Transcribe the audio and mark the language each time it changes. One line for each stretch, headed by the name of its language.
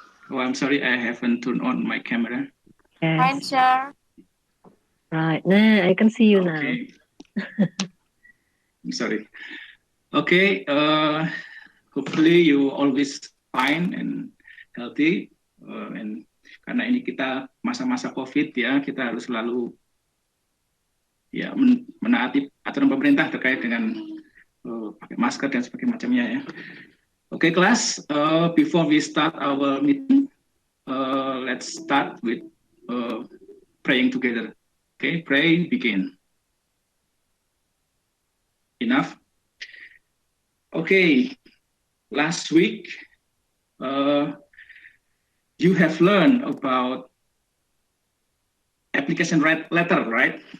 English: Oh, I'm sorry, I haven't turned on my camera. Yes. Fine, sir. Right. Nah, I can see you now. Okay. I'm sorry. Okay. Hopefully you always fine and healthy.
Indonesian: And karena ini kita masa-masa COVID ya, kita harus selalu ya menaati aturan pemerintah terkait dengan pakai masker dan sebagainya macamnya ya.
English: Okay, class. Before we start our meeting, let's start with praying together. Okay, pray, begin. Enough. Okay, last week you have learned about application letter, right?